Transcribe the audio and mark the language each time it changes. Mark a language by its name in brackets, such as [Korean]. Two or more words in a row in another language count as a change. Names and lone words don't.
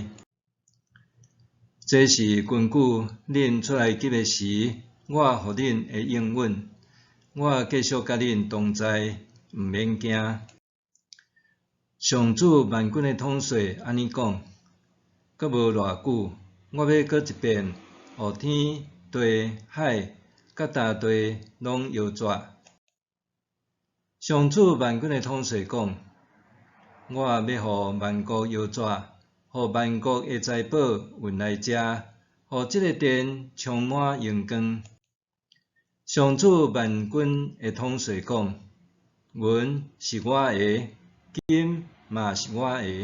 [Min Nan Chinese] 这是根据恁出来急的时，我互恁的应允。我继续甲恁同在，毋免惊。上主万军的统帅安尼讲：阁无偌久，我要阁一遍，互天、地、海甲大地拢摇绝。上主万军的统帅讲：我要互万国摇绝，互万国的财宝运来遮，互这个殿充满荣光。上主万军的统帅讲：云是我的，金嘛是我的。